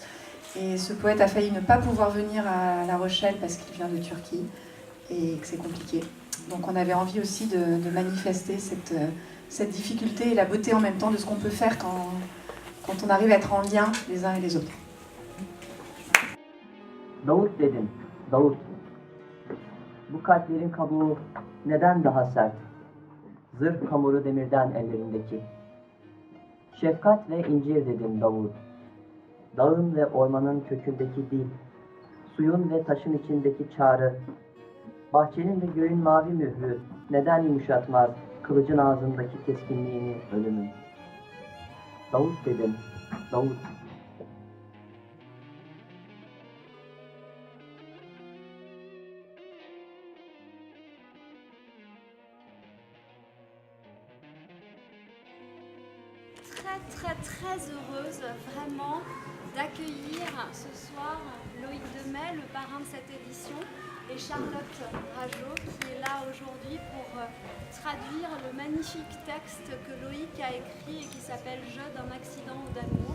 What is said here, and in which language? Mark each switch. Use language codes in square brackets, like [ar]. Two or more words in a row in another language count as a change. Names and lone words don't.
[fr] Et ce poète a failli ne pas pouvoir venir à La Rochelle parce qu'il vient de Turquie et que c'est compliqué. Donc on avait envie aussi de manifester cette difficulté et la beauté en même temps de ce qu'on peut faire quand on arrive à être en lien les uns et les autres. [tr] Davut dedim, Davut. Bu kalplerin kabuğu neden daha sert? Zırh hamuru demirden ellerindeki. Şefkat ve incir dedim Davut. Dağın ve ormanın kökündeki dil, suyun ve taşın içindeki çağrı, bahçenin ve göğün mavi mührü neden yumuşatmaz kılıcın ağzındaki keskinliğini ölümün? Davut dedim, Davut. [fr] Très heureuse vraiment d'accueillir ce soir Loïc Demey, le parrain de cette édition, et Charlotte Rajot qui est là aujourd'hui pour traduire le magnifique texte que Loïc a écrit et qui s'appelle « Je d'un accident ou d'amour ».